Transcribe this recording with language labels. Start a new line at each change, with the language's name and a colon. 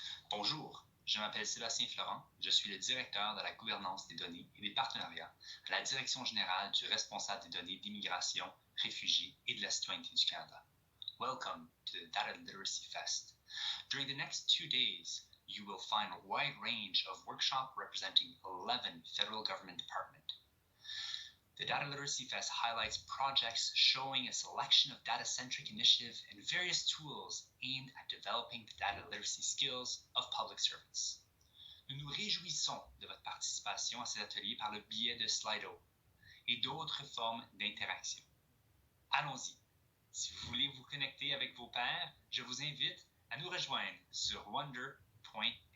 French: Bonjour, je m'appelle Sébastien Florent, je suis le directeur de la gouvernance des données et des partenariats à la Direction générale du responsable des données d'immigration, réfugiés et de la citoyenneté du Canada.
English: Welcome to the Data Literacy Fest. During the next 2 days, you will find a wide range of workshops representing 11 federal government departments. The Data Literacy Fest highlights projects showing a selection of data-centric initiatives and various tools aimed at developing the data literacy skills of public servants.
French: Nous nous réjouissons de votre participation à ces ateliers par le biais de Slido et d'autres formes d'interaction. Allons-y. Si vous voulez vous connecter avec vos pairs, je vous invite à nous rejoindre sur wonder.me.